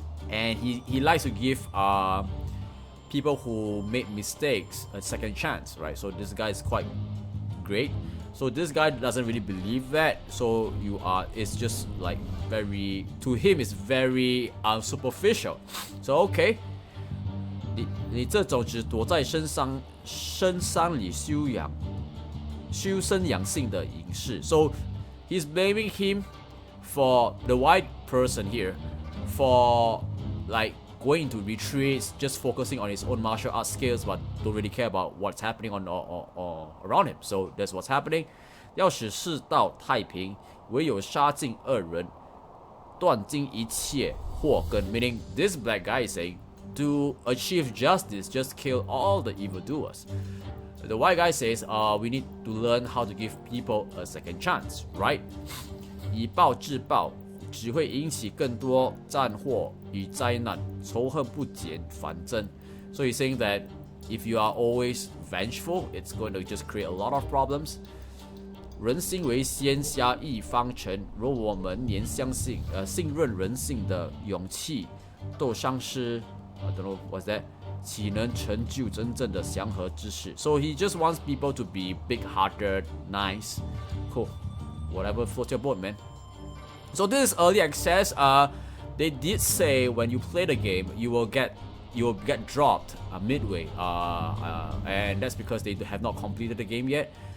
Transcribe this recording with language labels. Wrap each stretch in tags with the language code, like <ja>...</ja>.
<en>And he likes to give people who made mistakes a second chance, right? So this guy is quite great. So this guy doesn't really believe that. So it's just like to him it's very superficial. So okay,</en> <zh>你这种只躲在深山里修身养性的隐士。</zh> <en>So he's blaming him for the white person here for like going into retreats, just focusing on his own martial arts skills, but don't really care about what's happening or around him. So that's what's happening.</en> <zh>要使世道太平，唯有杀尽恶人，断尽一切祸根。</zh> <en>Meaning, this black guy is saying, to achieve justice, just kill all the evildoers. The white guy says, we need to learn how to give people a second chance, right?</en> <zh>以暴制暴，只会引起更多战祸与灾难，仇恨不减反增。</zh> <en>So he's saying that if you are always vengeful, it's going to just create a lot of problems.</en> <zh>人心为先，侠义方成。若我们连信任人性的勇气都丧失</zh> <en>I don't know what's that.</en> <zh>岂能成就真正的祥和之事?</zh> <en>So he just wants people to be big-hearted, nice, cool, whatever floats your boat, man. So this is early access. They did say when you play the game, you will get dropped midway, and that's because they have not completed the game yet.</en>